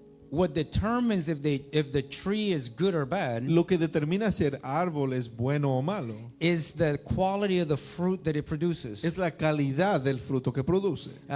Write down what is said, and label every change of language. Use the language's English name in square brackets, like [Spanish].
[English] What determines if the tree is good or bad [Spanish] Lo que determina si el árbol es bueno o malo [English] is the quality of the fruit that it produces. [Spanish] es la calidad del fruto que produce.